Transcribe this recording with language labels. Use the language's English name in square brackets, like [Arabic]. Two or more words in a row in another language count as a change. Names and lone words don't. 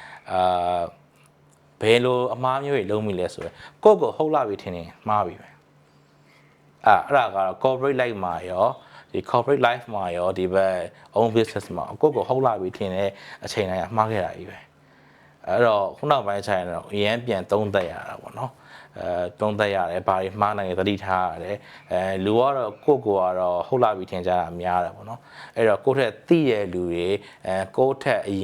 [Burmese] ဘယ်လိုအမားမျိုးတွေလုံးမိလဲဆိုရင်ကိုဟုတ်လာပြီထင်ရင်မှားပြီပဲအဲ့ဒါကတော့ [English] corporate life [Burmese] မှာရောဒီ [English] corporate life [Burmese] မှာရောဒီဘက် [English] own business [Burmese] မှာကိုဟုတ်လာပြီထင်တဲ့အချိန်တိုင်းမှားခဲ့တာကြီးပဲအဲ့တော့ခုနောက်ပိုင်းဆိုင်တော့အရင်ပြန်သုံးသပ်ရတာပေါ့နော်သုံးသပ်ရတယ်ဘာတွေမှားနိုင်လဲသတိထားရတယ်လူကတော့ကတော့ဟုတ်လာပြီထင်ကြတာများတယ်ပေါ့နော်အဲ့တော့ကိုယ့်ထက်သိရလူတွေကိုယ့်ထက်အ